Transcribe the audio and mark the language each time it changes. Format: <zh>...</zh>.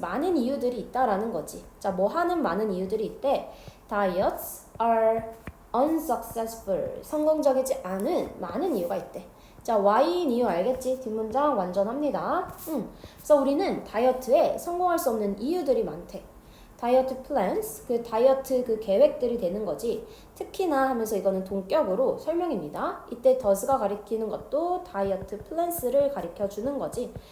<ko>많은 이유들이 있다라는 거지. 자, 뭐 하는 많은 이유들이 있대.</ko> <en>Diets are unsuccessful.</en> <ko>성공적이지 않은 많은 이유가 있대. 자, Y인 이유 알겠지? 뒷문장 완전합니다. 그래서 우리는 다이어트에 성공할 수 없는 이유들이 많대. 다이어트 플랜스, 그 다이어트 그 계획들이 되는 거지. 특히나 하면서 이거는 동격으로 설명입니다. 이때 does가 가리키는 것도 다이어트 플랜스를 가리켜 주는 거지.</ko>